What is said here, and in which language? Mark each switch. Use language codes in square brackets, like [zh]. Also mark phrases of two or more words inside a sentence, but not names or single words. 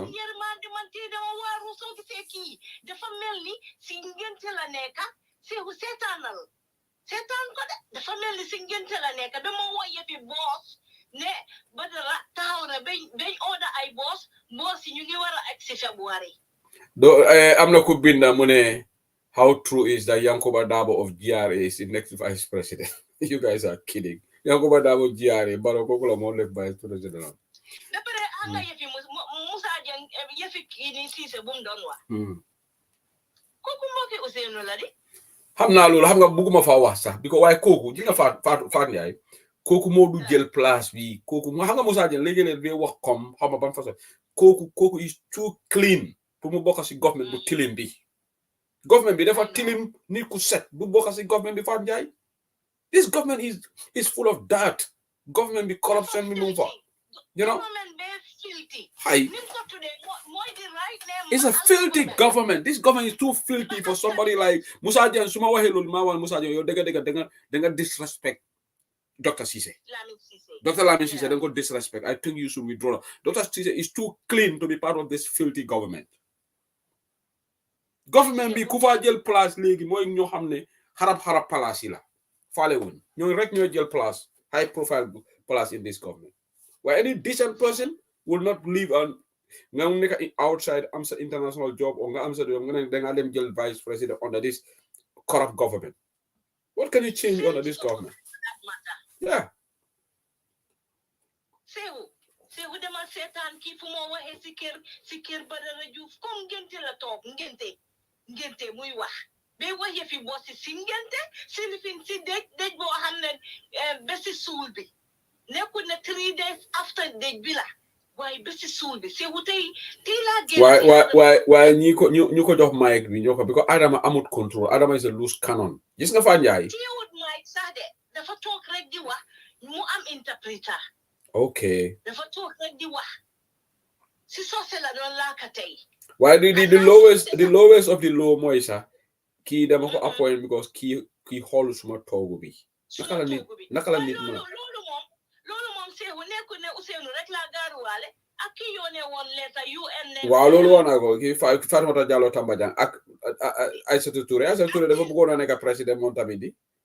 [wo] yërmande man tey dama waaru soo gisee kii dafa mel ni si ngénte la nekka seexu seetaan ko de dafa mel ni si ngénte la nekka dama woyefi boos ne Badara taxaw na bañ order ay boos yi ñu ngi war a egg si February. am na ku binda mu ne [en] how true is that Yankuba Dabo of GRA is the next vice president. You guys are kidding. [wo] Yankuba Dabo GRA Barrow kooku la moo nekk [en] vice president. [wo] ba pare anga yëfi Musa Jeng yëfi kii ni Ceesay bu mu doon wax. kooku moo ki Ousseynou la di. xam naa loolu xam nga bugguma faa wax sax bi ko waaye kooku ji nga Fane Ndiaye kooku moo du jël place bi kooku xam nga Musa Jeng léegi-léeg day wax comme xam nga ban façon kooku [en] is too clean [wo] pour mu bokk si government bu tilim bi. government bi dafa tilim nit ku set bu bokk si government bi Fane Ndiaye. [en] This government is full of dirt. [wo] Government be corruption bi mu fa. [en] You know? Hi. It's a filthy government. This government is too filthy for somebody like Musa Jeng. [wo] Suma waxe lolu ma wan Musa Jeng yow dega disrespect Dr. Ceesay. [en] Dr. Lamin Ceesay don't go disrespect. I think you should withdraw. Dr. Ceesay is too clean to be part of this filthy government. [wo] Government bi ku fa jël place legi moy ñoo xamne xarab place yi la. Faale wuñ ñoo rek ñoo jël place [en] high profile place in this government. Where any decent person will not live on [wo] nga nekk [en] outside [wo] am sa [en] international job or [wo] nga am sa [en] job [wo] nga ne da nga dem jël [en] vice president under this corrupt government. What can you change under this government? Yeah. [wo] Seewu dama seetaan kii fu moo waxee si kër Badara Diouf comme ngente la toog ngente muy wax ba waxee fi bossi si ngente si lifin si dëj boo xam ne bési suul bi nekkul ne [en] 3 days after [wo] dëj bi la waaye bési suul bi seewu tey laa génn waaye ñu ko jox mic bi ñoo ko bi ko Adama amut control [en] Adama is a loose cannon [wo] gis nga Fane Ndiaye teewut mic sax de dafa toog rek di wax mu am interpreter. [en] Okay. [wo] dafa toog rek di wax si soose la doon laaka tey. waaye [en] the lowest of the low [wo] mooy sax kii dama ko appoint because kii xool suma toogu bi. naka la nit mën a. loolu moom seexu nekkul ne Ousseynou rek laa gaaruwaale ak kii yoone woon leeta UN ne. waaw loolu woon naa ko kii Fatoumata Jallow Tambajang ak Aïssatou Touré dafa bëggoon a nekk président moom tamit di.